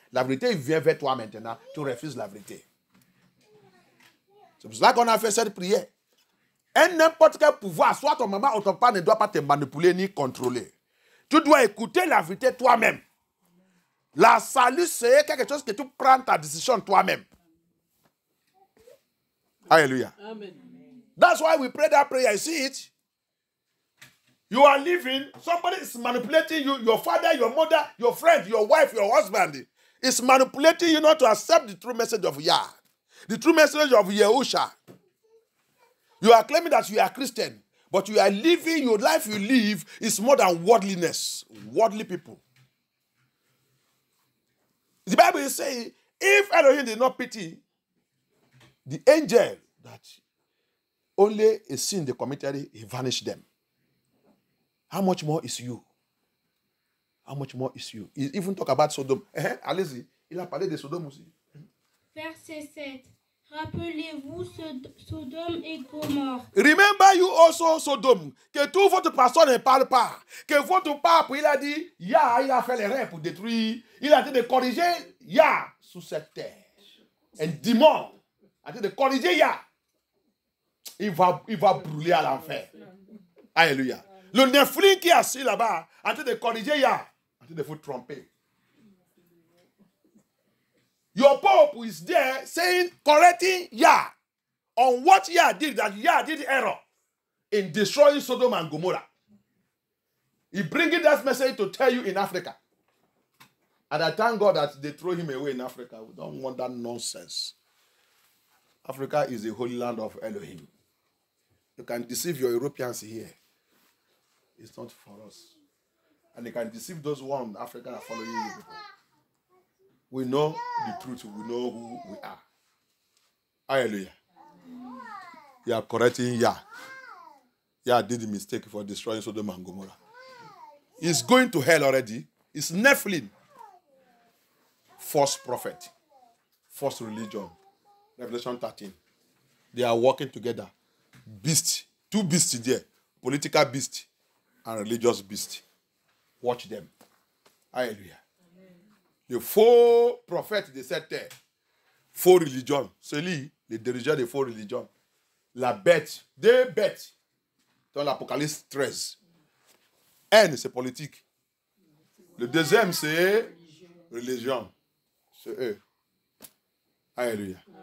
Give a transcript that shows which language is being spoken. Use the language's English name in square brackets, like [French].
[French] La vérité vient vers toi maintenant. Tu refuses la vérité. C'est pour cela qu'on a fait cette prière. Et n'importe quel pouvoir, soit ton maman ou ton père, ne doit pas te manipuler ni contrôler. Tu dois écouter la vérité toi-même. La salut, c'est quelque chose que tu prends ta décision toi-même. Alléluia. Amen. [English] That's why we pray that prayer. You see it? You are living, somebody is manipulating you, your father, your mother, your friend, your wife, your husband is manipulating you not to accept the true message of Yah, the true message of Yehusha. You are claiming that you are Christian, but you are living, your life you live is more than worldliness, worldly people. The Bible is saying, if Elohim did not pity the angel that only a sin they committed, he vanished them. How much more is you? How much more is you? He even talk about Sodom. [French] Allez-y, il a parlé de Sodome aussi. Verset 7. Rappelez-vous Sodome et Gomorrhe. [English] Remember you also Sodome. [French] Que tout votre pasteur ne parle pas. Que votre pape, il a dit, Yah, il a fait l'erreur pour détruire. Il a dit de corriger Yah sous cette terre. Un démon a dit de corriger Yah. Il va brûler à l'enfer. Alléluia. Le Nephilim qui est assis là-bas, en train de corriger Yah, en train de vous tromper. [English] Your Pope is there saying, correcting Yah on what Yah did, that Yah did error in destroying Sodom and Gomorrah. He bringing that message to tell you in Africa. And I thank God that they throw him away in Africa. We don't want that nonsense. Africa is the holy land of Elohim. You can deceive your Europeans here. It's not for us. And they can deceive those ones in Africa that are following you people. We know the truth. We know who we are. Hallelujah. You are correcting Yah. Yah did the mistake for destroying Sodom and Gomorrah. He's going to hell already. It's Nephilim. false prophet, false religion. Revelation 13. They are working together. Beast, two beasts there, political beast and religious beast. Watch them. Hallelujah. [French] The faux prophètes de cette terre, faux religion, celui, le dirigeant des faux religions, la bête, des bêtes, dans l'Apocalypse 13. Un, c'est politique. Le deuxième, c'est religion. C'est eux. Alléluia.